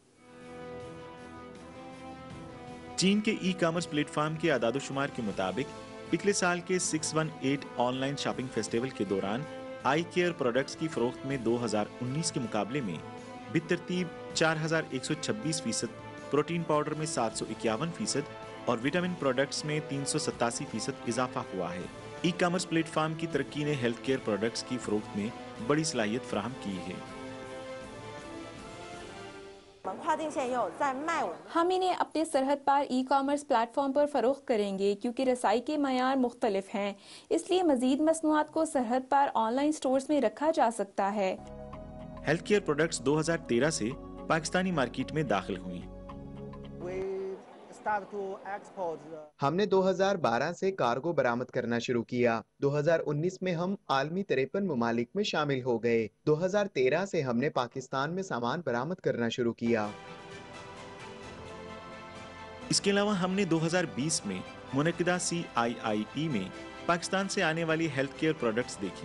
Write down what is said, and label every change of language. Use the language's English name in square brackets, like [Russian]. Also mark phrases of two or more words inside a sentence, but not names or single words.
[Urdu] چین کے [English] e-commerce platform [Urdu] کے اعداد و شمار کے مطابق پچھلے سال کے 618 [English] online shopping festival [Urdu] کے دوران [English] eye care products [Urdu] کی فروخت میں 2019 کے مقابلے میں بالترتیب 4126%, [English] protein powder [Urdu] میں 751% اور [English] vitamin products [Urdu] میں 387% اضافہ ہوا ہے. [English] e-commerce platform [Urdu] کی ترقی نے [English] health care products [Urdu] کی فروخت میں بڑی صلاحیت فراہم کی ہے. [Chinese] 我们跨境线也有在卖我们 [Urdu] ہم انہیں اپنے سرحد پار [English] e-commerce platform [Urdu] پر فروخت کریں گے کیونکہ رسائی کے معیار مختلف ہیں، اس لیے مزید مصنوعات کو سرحد پار [English] online stores [Urdu] میں رکھا جا سکتا ہے. [English] health care products [Urdu] 2013 سے پاکستانی مارکیٹ میں داخل ہوئی. [English] start to export the [Urdu] ہم نے 2012 سے کارگو برآمد کرنا شروع کیا. 2019 میں ہم عالمی 53 ممالک میں شامل ہو گئے. 2013 سے ہم نے پاکستان میں سامان برآمد کرنا شروع کیا. اس کے علاوہ ہم نے 2020 میں منعقدہ CIIE میں پاکستان سے آنے والی [English] health care products [Urdu] دیکھی.